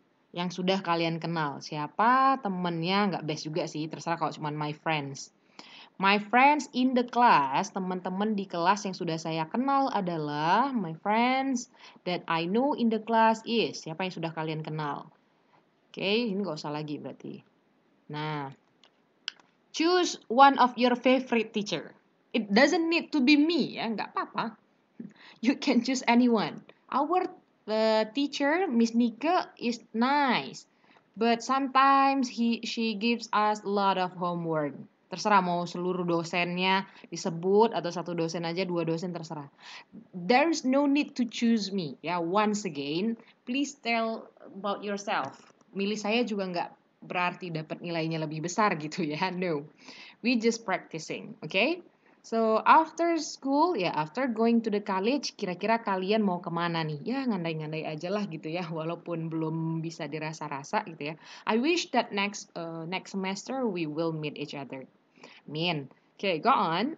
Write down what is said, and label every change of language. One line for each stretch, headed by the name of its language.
Indonesian: Yang sudah kalian kenal. Siapa temennya, nggak best juga sih, terserah kalau cuma
English: my friends. My friends in the class,
Indonesian: teman-teman di kelas yang sudah saya kenal adalah
English: my friends that I know in the class is.
Indonesian: Siapa yang sudah kalian kenal? Oke, ini nggak usah lagi berarti.
English: Nah, choose one of your favorite teacher. It doesn't need to be me, ya, nggak apa-apa. You can choose anyone. Our teacher, Miss Nika, is nice, but sometimes she gives us a lot of homework.
Indonesian: Terserah mau seluruh dosennya disebut atau satu dosen aja, dua dosen terserah.
English: There's no need to choose me. Ya, once again, please tell about yourself.
Indonesian: Milih saya juga nggak berarti dapat nilainya lebih besar gitu ya.
English: No, we just practicing, okay? So after school, ya after going to the college,
Indonesian: kira-kira kalian mau kemana nih? Ya ngandai-ngandai aja lah gitu ya, walaupun belum bisa dirasa-rasa gitu ya.
English: I wish that next semester we will meet each other. Min. Okay, go on.